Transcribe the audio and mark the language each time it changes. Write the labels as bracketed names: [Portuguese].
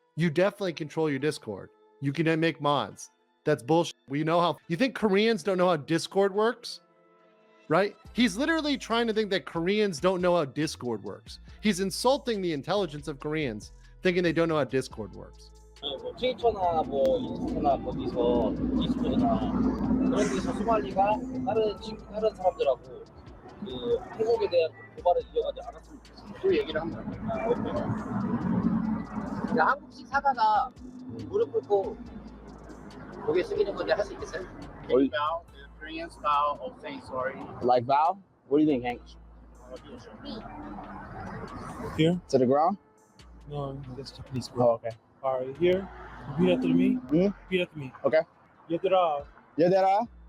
[English] You definitely control your Discord. You can make mods. That's bullshit. We know how. You think Koreans don't know how Discord works? right? He's literally trying to think that Koreans don't know how Discord works. He's insulting the intelligence of Koreans, thinking they don't know how Discord works. [Korean] 뭐 트위터나 뭐 인스타나 거기서 디스코드나 그런 데서 소말리가 다른 사람들하고 그 한국에 대한 고발을 이어가지 않았으면 좋겠어요. 그 얘기를 합니다. 그러니까 한국식 사과가 무릎 꿇고 고개 숙이는 건데 할 수 있겠어요? [English] Can you bow? The Korean style of saying sorry. Like bow? What do you think, Hank? Here? To the ground? No, that's Japanese. Oh, okay. All right, here. Repeat after me. Repeat after me. Okay. [Korean] 얘들아,